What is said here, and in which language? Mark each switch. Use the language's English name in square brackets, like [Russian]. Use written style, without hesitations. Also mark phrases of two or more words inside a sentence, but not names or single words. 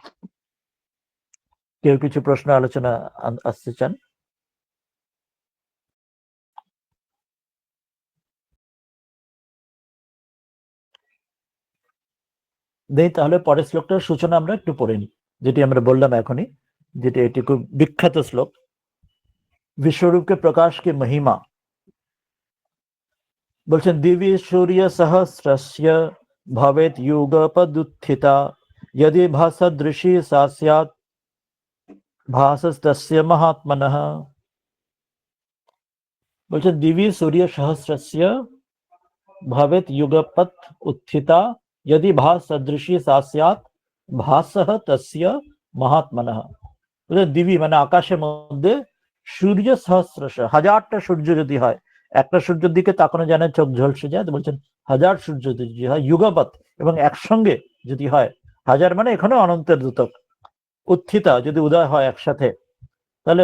[Bangla] কেউ কিছু প্রশ্ন আলোচনা আসতে চান? নেই, তাহলে পরের শ্লোকটার সূচনা আমরা একটু পড়ে নিই, যেটি আমরা বললাম এখনই, যেটি এটি খুব বিখ্যাত শ্লোক। [Hindi] विश्वरूप के प्रकाश की महिमा [Sanskrit] বলছেন দিবি সূর্য সহস্রস্য ভবেত যুগপদুত্থিতা यदि भासदृशी सा स्यात् भासस्तस्य महात्मनः। বলছেন দিবি সূর্য সহস্রস্য ভবেত যুগপৎ উত্থিতা यदि भासदृशी सा स्यात् भासः तस्य महात्मनः। [Bangla] দিবি মানে আকাশের মধ্যে সূর্য সহস্রশ হাজারটা সূর্য যদি হয়, একটা সূর্যের দিকে তাকানো জানে চোখ ঝলসে যায়, তো বলছেন হাজার সূর্য যদি হয় যুগপৎ এবং একসঙ্গে যদি হয়, হাজার মানে এখানে অনন্তের দ্যোতক, উত্থিতা যদি উদয় হয় একসাথে, তাহলে